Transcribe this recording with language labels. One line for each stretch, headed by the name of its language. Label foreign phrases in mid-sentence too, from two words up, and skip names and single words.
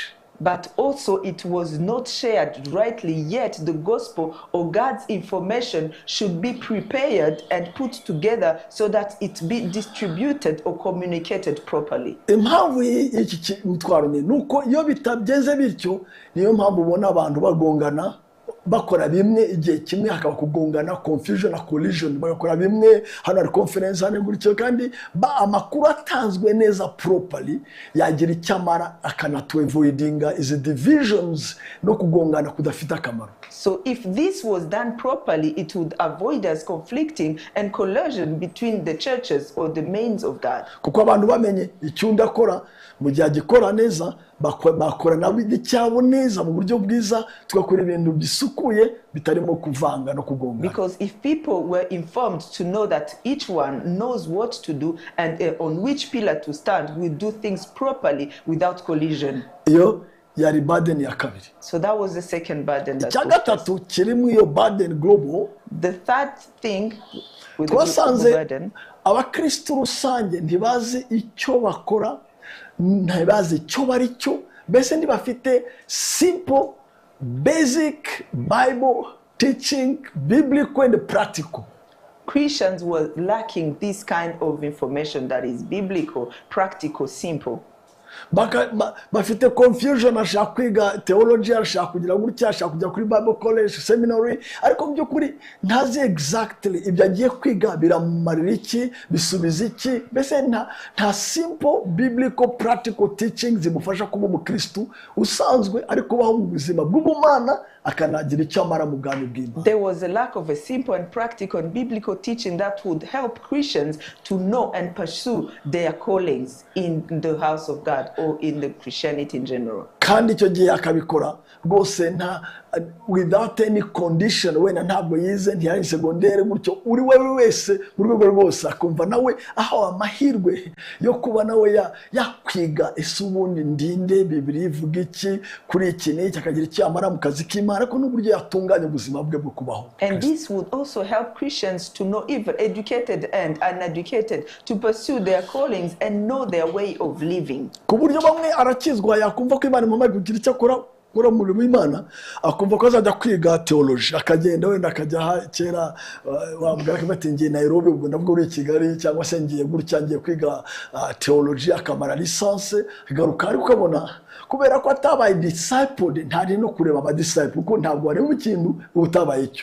English: But also it was not shared rightly, yet the gospel or God's information should be prepared and put together so that it be distributed or communicated properly.
Kinyarwanda: Impamvu y'iki mutwaro ni nuko iyo bitabyenze bityo, niyo mpamvu ubona abantu bagongana, bakora bimwe igihe kimwe, hakaba kugongana, confusion na collision, bagakora bimwe, hano ari conference hano gutyo, kandi amakuru atanzwe neza properly yagira icyamara, akanatwevoidinga izi divisions no kugongana kudafite akamaro.
English: So if this was done properly, it would avoid us conflicting and collision between the churches or the mains of God.
Kinyarwanda: Kuko abantu bamenye icyo ndakora, mu gihe agikora neza, bakora nawe icyabo neza mu buryo bwiza, tugakora ibintu bisukuye bitarimo kuvanga no kugongana.
English: Because if people were informed to know that each one knows what to do and on which pillar to stand, we do things properly without collision.
Kinyarwanda: Iyo yari burden ya kabiri.
English: So that was the second burden.
Kinyarwanda: Icya gatatu kirimo iyo
English: burden global. The third thing with the burden,
Kinyarwanda: abakristo rusange ntibazi icyo bakora, ntibazi icyo bari cyo, mbese ntibafite
English: simple basic Bible teaching, biblical and practical. Christians were lacking this kind of information that is biblical, practical, simple.
Kinyarwanda: Bafite confusion, ashaka kwiga theology, ashaka kugira gutya, ashaka kujya kuri
English: Bible college,
Kinyarwanda: seminary, ariko mu by'ukuri ntazi exactly ibyo agiye kwiga biramumarira iki, bisubiza iki, mbese nta
English: simple biblical practical teachings
Kinyarwanda: zimufasha kuba umukristo usanzwe ariko baho mu buzima bw'ubumana, akanagira icyo amara mu bwami bw'Imana.
English: There was a lack of a simple and practical and biblical teaching that would help Christians to know and pursue their callings in the house of God or in the Christianity in general.
Kinyarwanda: Kandi icyo gihe akabikora rwose
English: without any condition,
Kinyarwanda: wena ntabwo yize, ntiyari segondere gutyo, uri wewe wese mu rwego rwose akumva nawe aho amahirwe yo kuba nawe yakwiga ese ubundi ndinde, Bibiliya ivuga iki kuri iki n'iki, akagira icyo amara mu kazi k'Imana, ariko n'uburyo yatunganya ubuzima bwe bwo kubaho.
English: And this would also help Christians to know, even educated and uneducated, to pursue their callings and know their way of living.
Kinyarwanda: Ku buryo bamwe arakizwa yakumva ko Imana imamaye kugira icyo akora gukora umurimo w'Imana akumva ko azajya kwiga theology akagenda wenda akajya kera wambwira ko bati ngiye Nairobi ubwo ndavuga uri Kigali cyangwa se ngiye gutya ngiye kwiga theology akamara licence agaruka ariko ukabona kubera ko atabaye disciple ntari no kureba aba disciple kuko ntabwo ari mu kintu utabaye cyo.